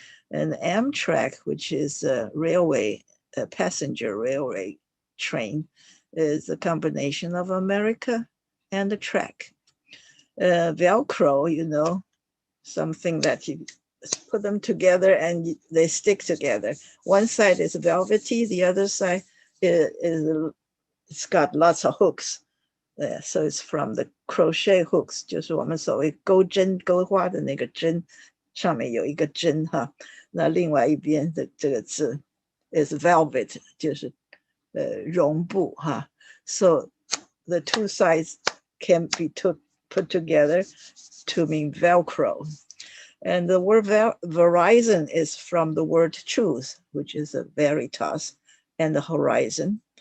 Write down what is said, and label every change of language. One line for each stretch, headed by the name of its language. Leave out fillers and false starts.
English: And Amtrak, which is a railway, a passenger railway train, is a combination of America and the track. Velcro, you know, something that you put them together and they stick together. One side is velvety, the other side is it's got lots of hooks. So it's from the crochet hooks,
Chinese: 就是我们所谓钩针钩花的那个针，上面有一个针哈。那另外一边的这个字
English: is velvet，
Chinese: 就是绒布哈。
English: So the two sides can be put together to mean Velcro. And the word Verizon is from the word truth, which is a veritas, and the horizon.